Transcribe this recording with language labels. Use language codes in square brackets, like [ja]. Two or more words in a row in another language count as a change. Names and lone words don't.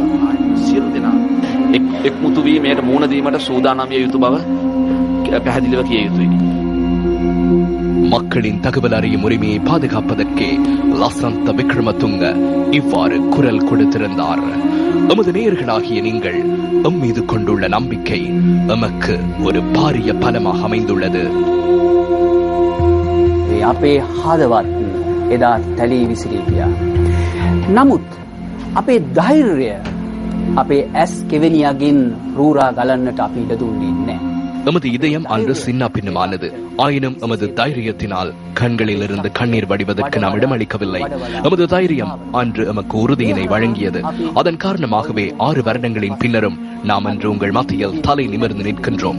[ta] மக்களின் தகவல் அறியும் உரிமையை பாதுகாப்பதற்கே லசந்த விக்ரமதுங்க இவ்வாறு குரல் கொடுத்திருந்தார். எமது நேயர்களாகிய நீங்கள் எம் மீது கொண்டுள்ள நம்பிக்கை எமக்கு ஒரு பாரிய பலமாக அமைந்துள்ளது. [si] අපේ හදවත් එදා තැලී විසිරී ගියා. නමුත් අපේ ධෛර්යය අපේ ඇස් කෙවෙනියකින් රූරා ගලන්නට අපි ඉඩ දුන්නේ නැහැ. [ta] எமது இதயம் அன்று சின்ன பின்னமானது. ஆயினும் எமது தைரியத்தினால் கண்களில் இருந்து கண்ணீர் வடிவதற்கு நாம் இடமளிக்கவில்லை. எமது தைரியம் அன்று எமக்கு உறுதியினை வழங்கியது. அதன் காரணமாகவே 6 வருடங்களின் பின்னரும் நாம் அன்று உங்கள் மத்தியில் தலை நிமிர்ந்து நிற்கின்றோம்.